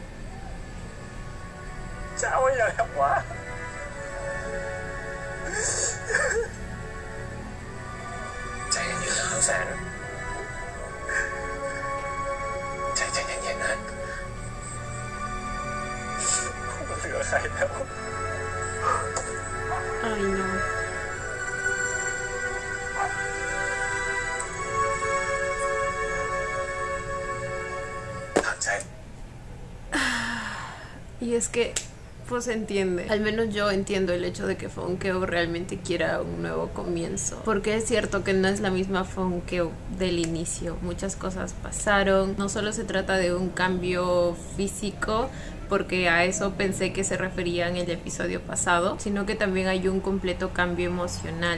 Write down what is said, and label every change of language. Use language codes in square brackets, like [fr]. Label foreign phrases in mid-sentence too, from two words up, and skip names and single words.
[th] จะเอาอย่างไรวะใจเย็นๆนะแสนใจเย็นๆนะกูเหลือใครแล้ว [es] Ay, no. [th] ผ่านใจ [es] Y es que, pues entiende. Al menos yo entiendo el hecho de que Funkeo realmente quiera un nuevo comienzo. Porque es cierto que no es la misma Funkeo del inicio. Muchas cosas pasaron. No solo se trata de un cambio físico, porque a eso pensé que se refería en el episodio pasado, sino que también hay un completo cambio emocional.